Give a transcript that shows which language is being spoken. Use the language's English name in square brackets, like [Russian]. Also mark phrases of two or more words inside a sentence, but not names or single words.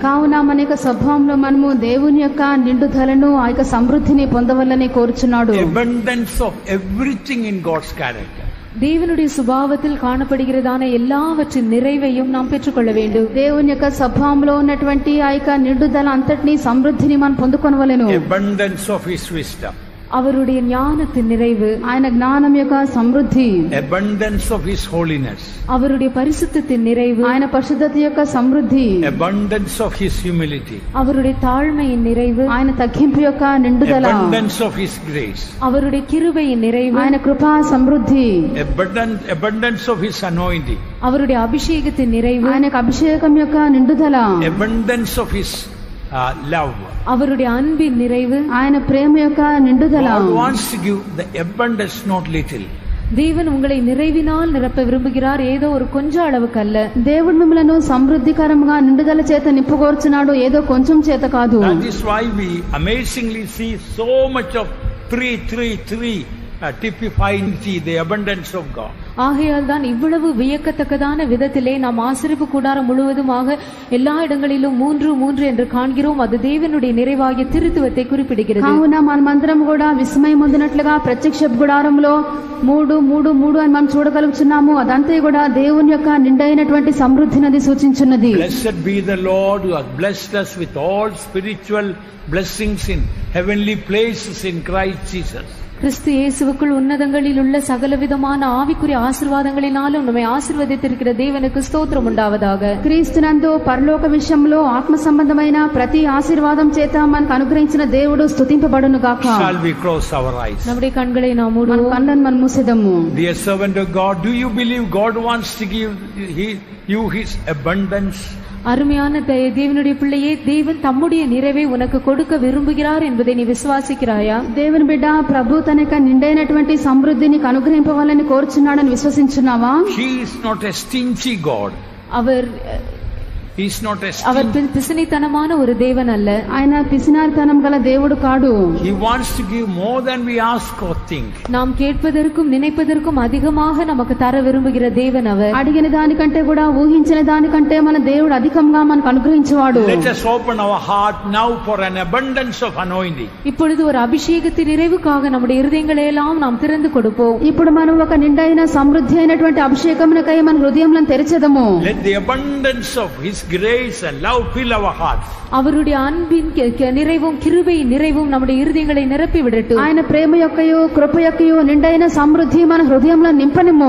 [Telugu] కావున మన యొక్క స్వభావంలో మనము దేవుని యొక్క నిండుదలను ఆ యొక్క సమృద్ధిని పొందవలని కోరుచున్నాడు. [English] Abundance of everything in God's character. [Tamil] தேவனுடைய சுபாவத்தில் காணப்படுகிறதான எல்லாவற்றின் நிறைவையும் நாம் பெற்றுக்கொள்ள வேண்டும். [Telugu] దేవుని యొక్క స్వభావంలో ఉన్నటువంటి ఆ యొక్క నిండుదల అంతటిని సమృద్ధిని మనం పొందుకొనవలెను. [English] Abundance of His wisdom. [Tamil] அவருடைய ஞானத்தின் நிறைவு, [Telugu] ఆయన జ్ఞానం యొక్క సమృద్ధి. [English] Abundance of His holiness. [Tamil] அவருடைய பரிசுத்தத்தின் நிறைவு, [Telugu] ఆయన పరిశుద్ధత యొక్క సమృద్ధి. [English] Abundance of His humility. [Tamil] அவருடைய தாழ்மையின் நிறைவு, [Telugu] ఆయన తగ్గింపు యొక్క నిండుదల. [English] Abundance of His grace. [Tamil] அவருடைய கிருபையின் நிறைவு, [Telugu] ఆయన కృపా సమృద్ధి. [English] Abundance of His anointing. [Tamil] அவருடைய அபிஷேகத்தின் நிறைவு, [Telugu] ఆయన అభిషేకం యొక్క నిండుదల. [English] Abundance of His love. [Tamil] அவருடைய அன்பின் நிறைவு, [Telugu] ఆయన ప్రేమ యొక్క నిండుదల. [English] God wants to give the abundance, not little. [Tamil] தேவன் உங்களை நிறைவினால் நிரப்ப விரும்புகிறார், ஏதோ ஒரு கொஞ்ச அளவுக்கு அல்ல. [Telugu] దేవుడు మిమ్మలను సమృద్ధికరంగా నిండుదల చేత నింపుకోర్చున్నాడు, ఏదో కొంచెం చేత కాదు. [English] That is why we amazingly see so much of 3, 3, 3 typifying the abundance of God. [Tamil] ஆகையால் தான் இவ்வளவு வியக்கத்தக்கதான விதத்திலே நாம் ஆசரிப்பு கூடாரம் முழுவதுமாக எல்லா இடங்களிலும் 3, 3 என்று காண்கிறோம். அது தேவனுடைய நிறைவாகிய திருத்துவத்தை குறிப்பிடுகிறது. [Telugu] కావున మనమందరం కూడా విస్మయం పొందినట్లుగా ప్రత్యక్ష గుడారంలో 3, 3, 3 అని మనం చూడగలుగుతున్నాము. అదంతా కూడా దేవుని యొక్క నిండైనటువంటి సమృద్ధిని సూచించున్నది. [English] Blessed be the Lord who has blessed us with all spiritual blessings in heavenly places in Christ Jesus. [Tamil] கிறிஸ்து இயேசுவுக்குள் உன்னதங்களில் உள்ள சகலவிதமான ஆவிக்குரிய ஆசீர்வாதங்களினாலும் நம்மை ஆசீர்வதித்திருக்கிற தேவனுக்கு ஸ்தோத்திரம் உண்டாவதாக. [Telugu] క్రీస్తునందు పరలోక విషయంలో ఆత్మ సంబంధమైన ప్రతి ఆశీర్వాదం చేత మనకు అనుగ్రహించిన దేవుడు స్తుతింపబడును గాక. [English] Shall we close our eyes? [Tamil] நம்முடைய கண்களை நாம் [Telugu] మన [Tamil] மூடுவோம். [Telugu] కళ్ళను మనం మూసేద్దాము. [English] Dear servant of God, do you believe God wants to give you His abundance? [Tamil] அருமையான தேவனுடைய பிள்ளையே, தேவன் தம்முடைய நிறைவை உனக்கு கொடுக்க விரும்புகிறார் என்பதை நீ விசுவாசிக்கிறாயா? [Telugu] దేవుని బిడ్డ, ప్రభు తన యొక్క నిండైనటువంటి సమృద్ధిని నీకు అనుగ్రహింపవాలని కోరుచున్నాడని విశ్వసించున్నావా? [English] He is not a stingy God. [Tamil] அவர் பிசினித்தனமான ஒரு தேவன் அல்ல. [Telugu] ఆయన పిసినారితనం గల దేవుడు కాడు. [English] He wants to give more than we ask or think. [Tamil] நாம் கேட்பதற்கும் நினைப்பதற்கும் அதிகமாக நமக்கு தர விரும்புகிற தேவன் அவர். [Telugu] అడిగిన దానికంటే కూడా ఊహించిన దానికంటే మన దేవుడు అధికంగా మనకు అనుగ్రహించేవాడు. [English] Let us open our heart now for an abundance of anointing. [Tamil] இப்பொழுது ஒரு அபிஷேகத்தின் நிறைவுக்காக நம்முடைய இருதயங்களை எல்லாம் நாம் திறந்து கொடுப்போம். [Telugu] ఇప్పుడు మనం ఒక నిండైన సమృద్ధి అయినటువంటి అభిషేకమునకై మన హృదయములను తెరచెదము. [English] Let the abundance of his grace and love fill our hearts. [Tamil] அவருடைய அன்பின் நிறைவும் கிருபையின் நிறைவும் நம்முடைய இருதயங்களை நிரப்பி விடட்டும். [Telugu] ఆయన ప్రేమ యొక్కయు కృప యొక్కయు నిండైన సమృద్ధి మన హృదయంలో నింపనిము.